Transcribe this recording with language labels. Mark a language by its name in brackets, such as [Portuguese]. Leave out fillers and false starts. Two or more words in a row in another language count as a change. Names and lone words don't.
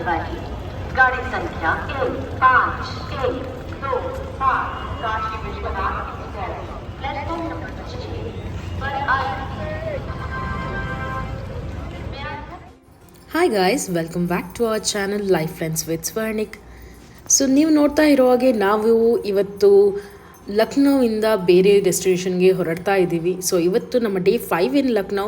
[Hindi] वाली गाड़ी संख्या 1512 काशी विश्वनाथ एक्सप्रेस प्लेटफॉर्म नंबर 6 पर [English] Hi guys, welcome back to our channel Life Friends with Swarnik. [Kannada] ಸೊ ನೀವು ನೋಡ್ತಾ ಇರೋ ಹಾಗೆ ನಾವು ಇವತ್ತು ಲಕ್ನೋವಿಂದ ಬೇರೆ ಡೆಸ್ಟಿನೇಷನ್ಗೆ ಹೊರಡ್ತಾ ಇದ್ದೀವಿ. ಸೊ ಇವತ್ತು ನಮ್ಮ [English] Day 5 in Lucknow.